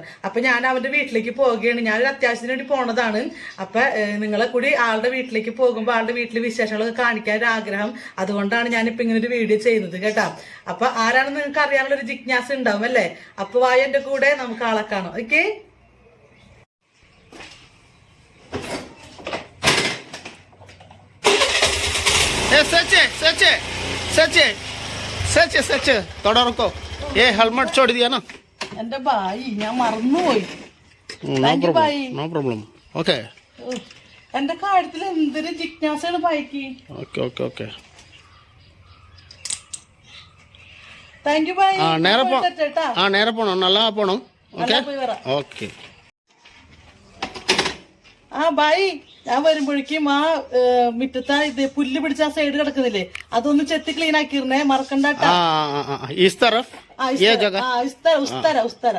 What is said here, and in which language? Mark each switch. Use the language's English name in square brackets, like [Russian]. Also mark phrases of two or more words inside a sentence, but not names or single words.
[Malayalam] അപ്പൊ ഞാൻ അവന്റെ വീട്ടിലേക്ക് പോവുകയാണ്. ഞാനൊരു അത്യാവശ്യത്തിന് വേണ്ടി പോണതാണ്. അപ്പൊ നിങ്ങളെ കൂടി ആളുടെ വീട്ടിലേക്ക് പോകുമ്പോൾ ആളുടെ വീട്ടിലെ വിശേഷങ്ങളൊക്കെ കാണിക്കാൻ ഒരു ആഗ്രഹം, അതുകൊണ്ടാണ് ഞാനിപ്പോ ഇങ്ങനെ ഒരു വീഡിയോ ചെയ്യുന്നത് കേട്ടോ. അപ്പൊ ആരാണെന്ന് നിങ്ങൾക്ക് അറിയാനുള്ള ഒരു ജിജ്ഞാസ ഉണ്ടാവും അല്ലേ? അപ്പൊ വായ എന്റെ കൂടെ നമുക്ക് ആളെ കാണാം. ഓക്കെ, [Hindi] सच सच थोड़ा रुको, ये हेलमेट छोड़ दिया ना. [Malayalam] എന്റെ ഭായി ഞാൻ മറന്നുപോയി. [English] No problem. Okay, [Malayalam] എന്റെ കാര്യത്തിൽ എന്തൊരു ജിജ്ഞാസയാണ് ഭായിക്ക്. [English] okay okay okay. thank you ഭായി. [Malayalam] നേരെ പോണോ? നല്ല പോണോ? [English] okay okay. [Malayalam] ആ ഭായി, ഞാൻ വരുമ്പോഴേക്കും ആ മുറ്റത്താ ഇത് പുല്ല് പിടിച്ച ആ സൈഡ് കിടക്കുന്നില്ലേ, അതൊന്ന് ചെത്തി ക്ലീൻ ആക്കിയിരുന്നേ, മറക്കണ്ടാട്ടാ. ഉസ്തര.